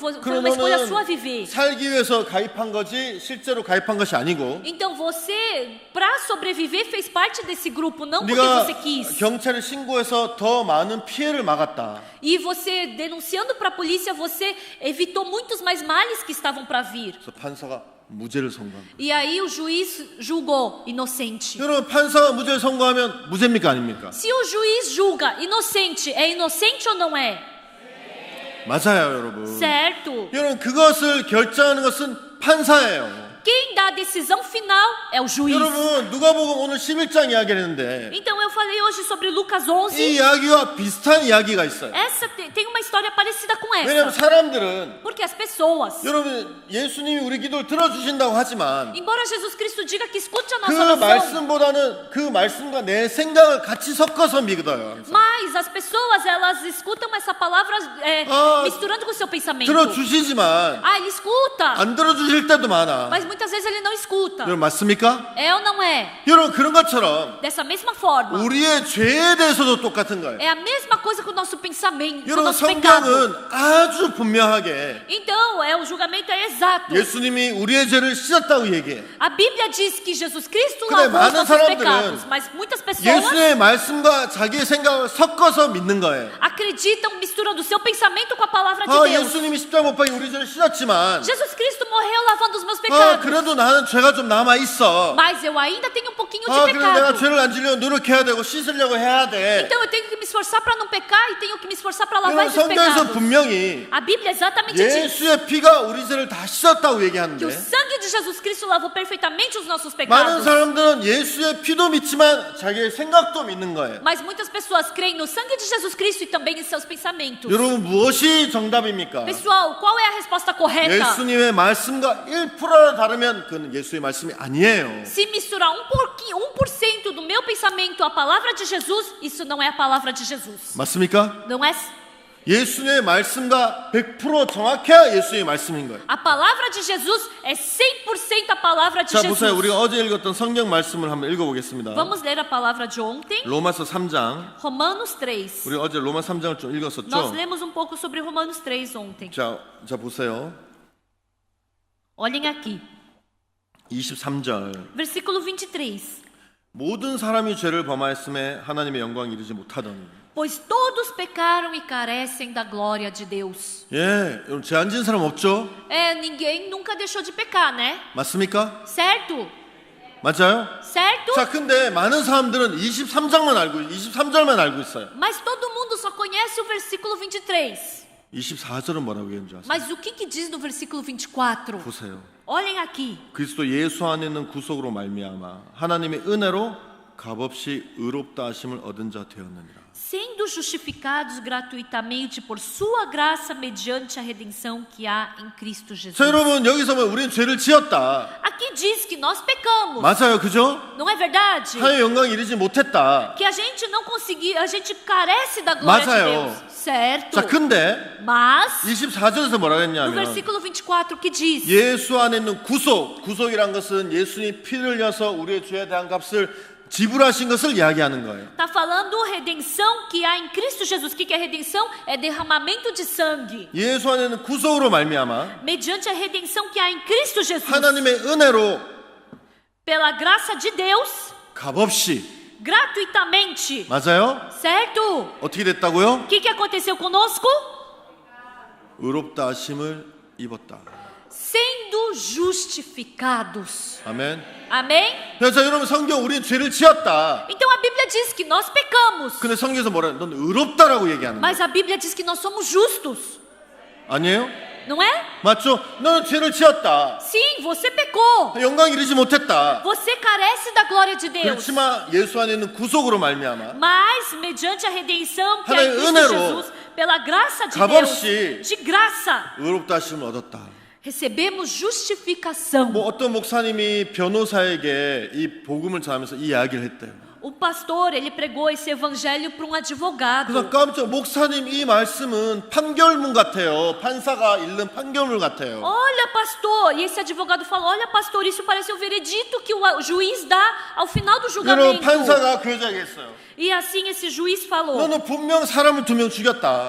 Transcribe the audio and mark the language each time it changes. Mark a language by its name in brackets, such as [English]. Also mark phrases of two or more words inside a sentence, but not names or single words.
[Korean] 그리고 [Portuguese] escolha sua viver. [Korean] 살기 위해서 가입한 거지 실제로 가입한 것이 아니고 [Portuguese] Então você, para sobreviver, fez parte desse grupo, não porque [Korean] 네가 [Portuguese] você quis. [Korean] 경찰에 신고해서 더 많은 피해를 막았다. [Portuguese] E você, denunciando para a polícia, você evitou muitos mais males que estavam para vir. [Korean] 그래서 판사가 무죄를 선고합니다. [Portuguese] E aí o juiz julgou inocente. [Korean] 여러분 판사가 무죄를 선고하면 무죄입니까 아닙니까? [Portuguese] Se o juiz julga inocente, é inocente ou não é? [Korean] 맞아요, 여러분. [Portuguese] Certo. [Korean] 여러분 그것을 결정하는 것은 판사예요. [Portuguese] quem dá a decisão final é o juiz. [Korean] 여러분 누가복음 오늘 11장 이야기를 했는데 [Portuguese] Então eu falei hoje sobre Lucas 11. [Korean] 이 이야기와 비슷한 이야기가 있어요. [Portuguese] Essa tem uma história parecida com [Korean] 왜냐하면 [Portuguese] essa. [Korean] 사람들은 [Portuguese] Porque as pessoas, [Korean] 여러분 예수님이 우리 기도를 들어주신다고 하지만 [Portuguese] embora Jesus Cristo diga que escute a [Korean] 그 [Portuguese] nossa oração, [Korean] 말씀보다는 그 말씀과 내 생각을 같이 섞어서 믿어요. [Portuguese] mas as pessoas elas escutam essa palavra Ah, misturando com o seu pensamento. [Korean] 들어주시지만 [Portuguese] Ah, ele escuta, [Korean] 안 들어주실 때도 많아. [Portuguese] mas muitas vezes ele não escuta. [Korean] 여러분 맞습니까? [Portuguese] É ou não é? [Korean] 여러분 그런 것처럼 [Portuguese] Dessa mesma forma. [Korean] 우리의 죄에 대해서도 똑같은 거예요. [Portuguese] É a mesma coisa com o nosso pensamento, com o [Korean] 여러분 [Portuguese] nosso pecado. [Korean] 성경은 아주 분명하게 [Portuguese] Então, o julgamento é exato. [Korean] 예수님이 우리의 죄를 씻었다고 얘기해. [Portuguese] A Bíblia diz que Jesus Cristo [Korean] 그래, [Portuguese] lavou os [Korean] 많은 [Portuguese] nossos [Korean] 사람들은 [Portuguese] pecados, mas muitas pessoas [Korean] 예수의 말씀과 자기의 생각을 섞어서 믿는 거예요. [Portuguese] acreditam misturando o seu pensamento com a palavra de 아, Deus. [Korean] 예수님이 십자가 못 박혀 우리 죄를 씻었지만 [Portuguese] Jesus Cristo morreu lavando os meus 아, pecados. [Korean] 그래도 나는 죄가 좀 남아 있어. [Portuguese] Mas eu ainda tenho um pouquinho de [Korean] 아, 그래도 내가 [Portuguese] pecado. [Korean] 죄를 안 지려고 노력해야 되고 씻으려고 해야 돼. [Portuguese] Então eu tenho que me esforçar para não pecar e tenho que me esforçar para lavar [Korean] 여러분 [Portuguese] esses [Korean] 성경에서 [Portuguese] pecados. [Korean] 분명히 [Portuguese] A Bíblia exatamente diz [Korean] 예수의 피가 우리 죄를 다 씻었다고 [Portuguese] que o [Korean] 얘기하는데 [Portuguese] sangue de Jesus Cristo lavou perfeitamente os nossos [Korean] 많은 [Portuguese] pecados. [Korean] 사람들은 예수의 피도 믿지만 자기의 생각도 믿는 거예요. [Portuguese] Mas muitas pessoas creem no sangue de Jesus Cristo e também em seus pensamentos. [Korean] 여러분 무엇이 정답입니까? [Portuguese] Pessoal, qual é a resposta correta? [Korean] 예수님의 말씀과 1%를 다르면 그건 예수의 말씀이 아니에요. [Portuguese] Se misturar 1% do meu pensamento à palavra de Jesus, isso não é a palavra de Jesus. [Korean] 맞습니까? [Portuguese] Não é? [Korean] 예수님의 말씀과 100% 정확해야 예수의 말씀인 거예요. [Portuguese] A palavra de Jesus é 100% a palavra de [Korean] 자, [Portuguese] Jesus. [Korean] 보세요. 우리가 어제 읽었던 성경 말씀을 한번 읽어보겠습니다. [Portuguese] Vamos ler a palavra de ontem, [Korean] 로마서 3장. [Portuguese] Romanos 3. [Korean] 우리 어제 로마 3장을 좀 [Portuguese] Nós [Korean] 읽었었죠? [Portuguese] lemos um pouco sobre Romanos 3 ontem. [Korean] 자, 보세요. [Portuguese] Olhem aqui, [Korean] 23절. [Portuguese] versículo 23. [Korean] 모든 사람이 죄를 범하였음에 하나님의 영광 이르지 못하더니. [Portuguese] Pois todos pecaram e carecem da glória de Deus. [Korean] 예, 여러분 죄 안 지은 사람 없죠? [Portuguese] Ninguém nunca deixou de pecar, né? [Korean] 맞습니까? [Portuguese] Certo? [Korean] 맞아요? [Portuguese] Certo? [Korean] 자, 근데 많은 사람들은 23절만 알고 있어요. [Portuguese] Mas todo mundo só conhece o versículo 23. [Korean] 24절은 뭐라고 얘기하는지 아세요? [Portuguese] Mas o que diz no versículo 24? [Korean] 보세요. [Portuguese] Olhem aqui. [Korean] 그리스도 예수 안에 있는 구속으로 말미암아 하나님의 은혜로 값없이 의롭다 하심을 얻은 자 되었느니라. [Portuguese] Sendo justificados gratuitamente por sua graça mediante a redenção que há em Cristo Jesus. [Korean] 자, 여러분 여기서 보면 우리는 죄를 지었다. [Portuguese] Aqui diz que nós pecamos. [Korean] 맞아요, 그죠? [Portuguese] Não é verdade? [Korean] 하나님의 영광 이르지 못했다. [Portuguese] Que a gente não conseguiu, a gente carece da glória [Korean] 맞아요. [Portuguese] de Deus. Certo? [Korean] 자, 근데 [Portuguese] Mas [Korean] 24절에서 뭐라 [Portuguese] no [Korean] 했냐면 [Portuguese] versículo 24 que diz: [Korean] 예수 안에 있는 구속이란 것은 예수님 피를 흘려서 우리의 죄에 대한 값을 지불하신 것을 이야기하는 거예요. [Portuguese] Tá falando redenção que há em Cristo Jesus. O que é redenção? É derramamento de sangue. [Korean] 예수 안에 있는 구속으로 말미암아 [Portuguese] Mediante a redenção que há em Cristo Jesus. [Korean] 하나님의 은혜로 [Portuguese] Pela graça de Deus, [Korean] 값없이 [Portuguese] gratuitamente. [Korean] 맞아요? [Portuguese] Certo? [Korean] 어떻게 됐다고요? [Portuguese] O que aconteceu conosco? [Korean] 의롭다 하심을 입었다. [Portuguese] Sendo justificados. [Korean] 아멘. [Portuguese] Amém? [Korean] 그래서 여러분 성경 우리는 죄를 지었다. [Portuguese] Então a Bíblia diz que nós pecamos. [Korean] 근데 성경에서 뭐라? 넌 의롭다라고 얘기하는 거예요. [Portuguese] Mas a Bíblia diz que nós somos justos. [Korean] 아니에요? [Portuguese] Não é? [Korean] 맞죠? 너는 죄를 지었다. [Portuguese] Sim, você pecou. [Korean] 영광 이르지 못했다. [Portuguese] Você carece da glória de Deus. [Korean] 그렇지만 예수 안에 있는 구속으로 말미암아 [Portuguese] Mas, mediante a redenção que há em [Korean] 하나님의 [Portuguese] Cristo [Korean] 은혜로 [Portuguese] Jesus, pela graça de [Korean] 값없이 [Portuguese] Deus, de graça, [Korean] 의롭다 하심을 얻었다. [Portuguese] recebemos justificação. [Korean] 뭐 어떤 목사님이 변호사에게 이 복음을 전하면서 이 이야기를 했대요. [Portuguese] O pastor, ele pregou esse evangelho para um advogado. [Korean] 그래서 깜짝 목사님 이 말씀은 판결문 같아요. 판사가 읽는 판결문 같아요. [Portuguese] Olha, pastor, e esse advogado falou: olha, pastor, isso parece o veredito que o juiz dá ao final do [Korean] 여러분 [Portuguese] julgamento. [Korean] 판사가 그 여자에게 했어요. [Portuguese] E assim esse juiz falou: [Korean] 너는 분명 사람을 2명 죽였다.